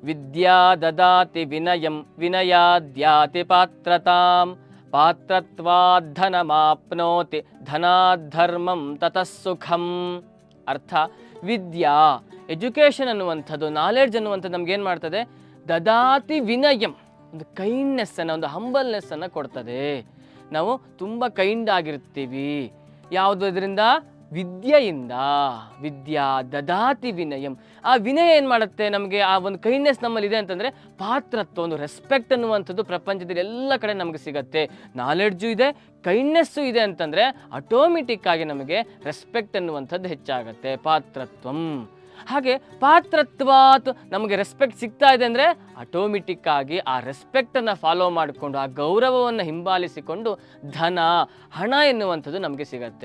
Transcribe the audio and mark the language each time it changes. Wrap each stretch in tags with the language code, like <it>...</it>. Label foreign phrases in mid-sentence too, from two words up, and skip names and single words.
<sa>ವಿದ್ಯಾ ದದಾತಿ ವಿನಯಂ ವಿನಯಾದ್ಯಾತಿ ಪಾತ್ರತಾಂ ಪಾತ್ರತ್ವಾದ್ ಧನಮಾಪ್ನೋತಿ ಧನಾಧರ್ಮಂ ತತಃ ಸುಖಂ.</sa> <kn>ಅರ್ಥ, ವಿದ್ಯಾ ಎಜುಕೇಷನ್ ಅನ್ನುವಂಥದ್ದು, ನಾಲೆಡ್ಜ್ ಅನ್ನುವಂಥದ್ದು ನಮ್ಗೇನು ಮಾಡ್ತದೆ?</kn> <sa>ದದಾತಿ ವಿನಯಂ,</sa> <kn>ಒಂದು ಕೈಂಡ್ನೆಸ್ಸನ್ನು, ಒಂದು ಹಂಬಲ್ನೆಸ್ಸನ್ನು ಕೊಡ್ತದೆ. ನಾವು ತುಂಬ ಕೈಂಡ್ ಆಗಿರ್ತೀವಿ. ಯಾವುದು ಇದರಿಂದ? ವಿದ್ಯೆಯಿಂದ.</kn> <sa>ವಿದ್ಯಾ ದದಾತಿ ವಿನಯಂ.</sa> <kn>ಆ ವಿನಯ ಏನು ಮಾಡುತ್ತೆ ನಮಗೆ? ಆ ಒಂದು ಕೈಂಡ್ನೆಸ್ ನಮ್ಮಲ್ಲಿ ಇದೆ ಅಂತಂದರೆ ಪಾತ್ರತ್ವ, ಒಂದು ರೆಸ್ಪೆಕ್ಟ್ ಅನ್ನುವಂಥದ್ದು ಪ್ರಪಂಚದಲ್ಲಿ ಎಲ್ಲ ಕಡೆ ನಮಗೆ ಸಿಗತ್ತೆ. ನಾಲೆಡ್ಜು ಇದೆ, ಕೈಂಡ್ನೆಸ್ಸು ಇದೆ ಅಂತಂದರೆ ಆಟೋಮೆಟಿಕ್ ಆಗಿ ನಮಗೆ ರೆಸ್ಪೆಕ್ಟ್ ಅನ್ನುವಂಥದ್ದು ಹೆಚ್ಚಾಗತ್ತೆ. ಪಾತ್ರತ್ವಂ. ಹಾಗೆ ಪಾತ್ರತ್ವಾತ್ ನಮಗೆ ರೆಸ್ಪೆಕ್ಟ್ ಸಿಗ್ತಾ ಇದೆ ಅಂದರೆ ಆಟೋಮೆಟಿಕ್ ಆಗಿ ಆ ರೆಸ್ಪೆಕ್ಟನ್ನು ಫಾಲೋ ಮಾಡಿಕೊಂಡು, ಆ ಗೌರವವನ್ನು ಹಿಂಬಾಲಿಸಿಕೊಂಡು ಹಣ ಎನ್ನುವಂಥದ್ದು ನಮಗೆ ಸಿಗತ್ತೆ.</kn>